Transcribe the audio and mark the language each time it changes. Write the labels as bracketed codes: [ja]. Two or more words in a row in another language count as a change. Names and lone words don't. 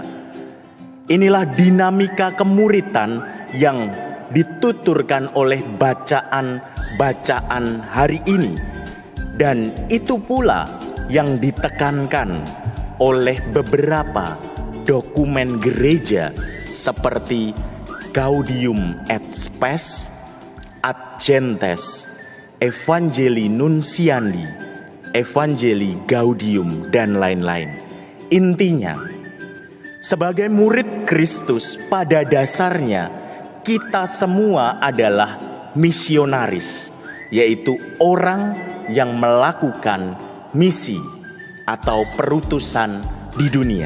[id] Inilah dinamika kemuritan yang dituturkan oleh bacaan-bacaan hari ini. Dan itu pula yang ditekankan oleh beberapa dokumen gereja seperti Gaudium et Spes, Ad Gentes, Evangelii Nuntiandi, Evangelii Gaudium, dan lain-lain. Intinya, sebagai murid Kristus pada dasarnya kita semua adalah misionaris, yaitu orang yang melakukan misi atau perutusan di dunia.